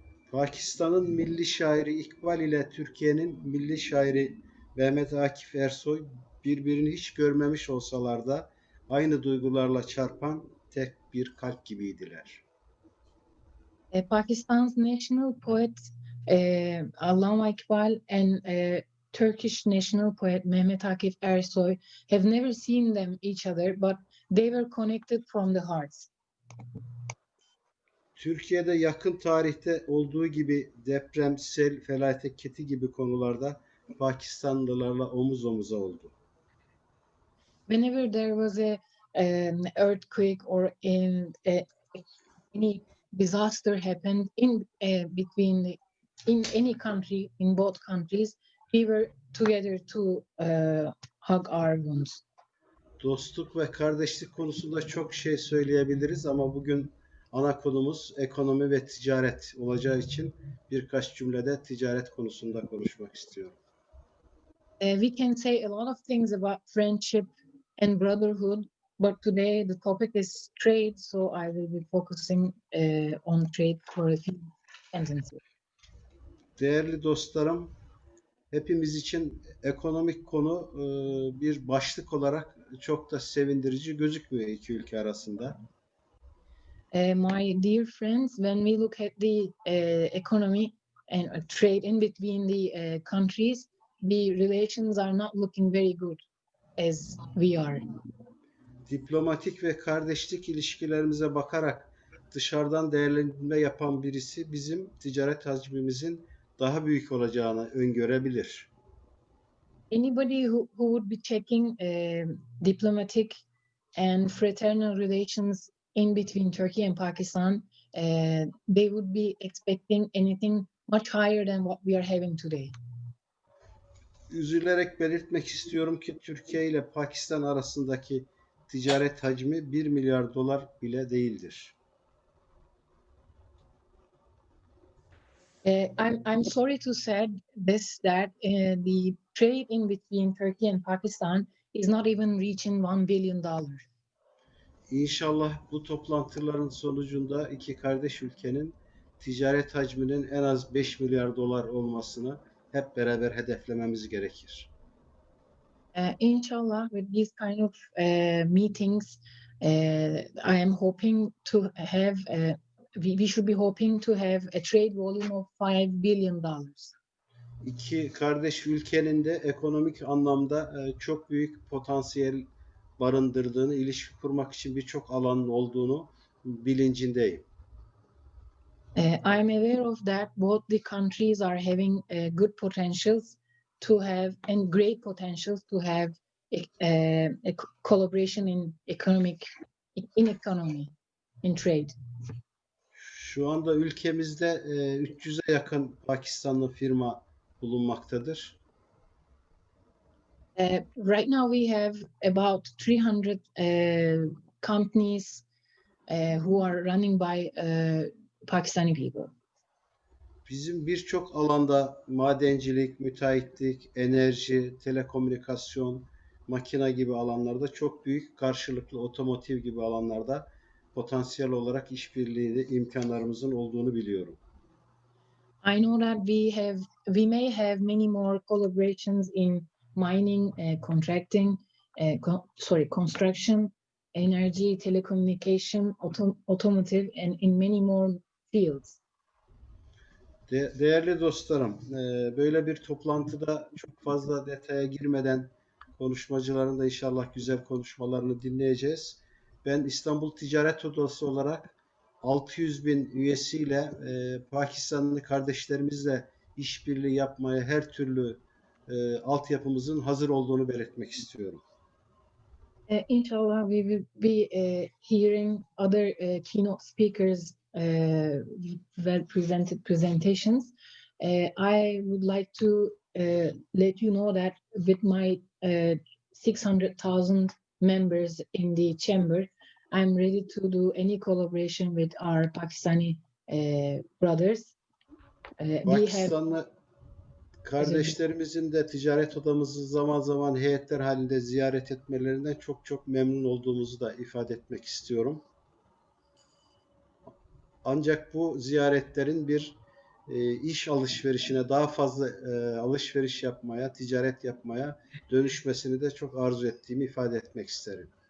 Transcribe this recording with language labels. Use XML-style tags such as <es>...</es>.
<tr>Pakistan'ın milli şairi İkbal ile Türkiye'nin milli şairi Mehmet Akif Ersoy birbirini hiç görmemiş olsalar da aynı duygularla çarpan tek bir kalp gibiydiler.</tr> <en>Pakistan's national poet Allama Iqbal and Turkish national poet Mehmet Akif Ersoy have never seen each other, but they were connected from the hearts.</en> <tr>Türkiye'de yakın tarihte olduğu gibi deprem, sel, felaketi gibi konularda Pakistanlılarla omuz omuza oldu.</tr> <en>Whenever there was an earthquake or any disaster happened in any country, in both countries, we were together to hug our wounds.</en> <tr>Dostluk ve kardeşlik konusunda çok şey söyleyebiliriz ama bugün ana konumuz ekonomi ve ticaret olacağı için birkaç cümlede ticaret konusunda konuşmak istiyorum.</tr> <en>We can say a lot of things about friendship and brotherhood, but today the topic is trade, so I will be focusing on trade for a few sentences.</en> <tr>Değerli dostlarım, hepimiz için ekonomik konu bir başlık olarak çok da sevindirici gözükmüyor iki ülke arasında.</tr> <en>My dear friends, when we look at the economy and trade in between the countries, the relations are not looking very good as we are.</en> <tr>Diplomatik ve kardeşlik ilişkilerimize bakarak dışarıdan değerlendirme yapan birisi bizim ticaret hacmimizin daha büyük olacağını öngörebilir.</tr> <en>Anybody who would be checking diplomatic and fraternal relations in between Turkey and Pakistan, they would be expecting anything much higher than what we are having today.</en> <tr>Üzülerek belirtmek istiyorum ki Türkiye ile Pakistan arasındaki ticaret hacmi 1 milyar dolar bile değildir.</tr> <en>I'm sorry to say this, that the trade in between Turkey and Pakistan is not even reaching $1 billion.</en> <tr>İnşallah bu toplantıların sonucunda iki kardeş ülkenin ticaret hacminin en az 5 milyar dolar olmasını hep beraber hedeflememiz gerekir.</tr> <en>Inshallah, with these kind of meetings, I am hoping to have, we should be hoping to have a trade volume of $5 billion.</en> <tr>İki kardeş ülkenin de ekonomik anlamda çok büyük potansiyel barındırdığını, ilişki kurmak için birçok alanın olduğunu bilincindeyim.</tr> <en>I'm aware of that both the countries are having good potentials to have and great potentials to have a collaboration in economy, in trade.</en> <tr>Şu anda ülkemizde 300'e yakın Pakistanlı firma bulunmaktadır.</tr> <en>Right now we have about 300 companies who are running by Pakistani people.</en> <tr>Bizim birçok alanda madencilik, müteahhitlik, enerji, telekomünikasyon, makina gibi alanlarda çok büyük karşılıklı otomotiv gibi alanlarda potansiyel olarak işbirliği imkanlarımızın olduğunu biliyorum.</tr> <en>I know that we may have many more collaborations in mining, contracting, construction, energy, telecommunication, automotive, and in many more fields.</en> <tr>Değerli dostlarım, böyle bir toplantıda çok fazla detaya girmeden konuşmacıların da inşallah güzel konuşmalarını dinleyeceğiz. Ben İstanbul Ticaret Odası olarak 600 bin üyesiyle Pakistanlı kardeşlerimizle işbirliği yapmaya her türlü altyapımızın hazır olduğunu belirtmek istiyorum.</tr> <en>Inshallah, we will be hearing other keynote speakers' well presented presentations. I would like to let you know that with my 600,000 members in the chamber, I'm ready to do any collaboration with our Pakistani brothers. We have</en> <tr>Pakistanlı kardeşlerimizin de ticaret odamızı zaman zaman heyetler halinde ziyaret etmelerinden çok çok memnun olduğumuzu da ifade etmek istiyorum. Ancak bu ziyaretlerin bir iş alışverişine daha fazla alışveriş yapmaya, ticaret yapmaya dönüşmesini de çok arzu ettiğimi ifade etmek isterim.</tr>